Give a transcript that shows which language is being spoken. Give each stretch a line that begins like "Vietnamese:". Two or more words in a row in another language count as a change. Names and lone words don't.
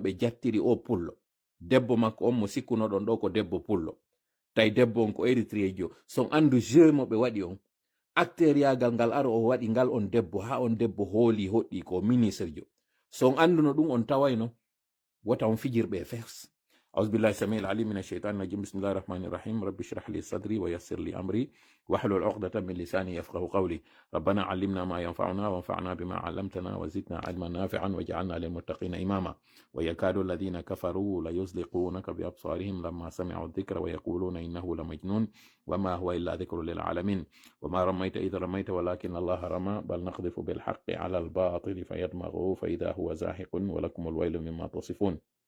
Fula: ɓe jattiri o pullo debbo makko on mo sikkunoɗon ɗo ko debbo pullo tawi debbo on ko érythréjo son andu jeu mo ɓe waɗi on acteur yagal ngal aro o waɗi ngal on debbo ha on debbo hooli hoɗɗi ko ministre jo son anduno ɗum on tawayno wota on fijirɓe fers
Arabic: أعوذ بالله السميع العليم من الشيطان الرجيم بسم الله الرحمن الرحيم رب اشرح لي صدري ويسر لي أمري واحلل عقدة من لساني يفقهوا قولي ربنا علمنا ما ينفعنا وانفعنا بما علمتنا وزدنا علما نافعا واجعلنا للمتقين إماما ويكاد الذين كفروا ليزلقونك بأبصارهم لما سمعوا الذكر ويقولون إنه لمجنون وما هو إلا ذكر للعالمين وما رميت إذ رميت ولكن الله رمى بل نقذف بالحق على الباطل فيدمغه فإذا هو زاهق ولكم الويل مما تصفون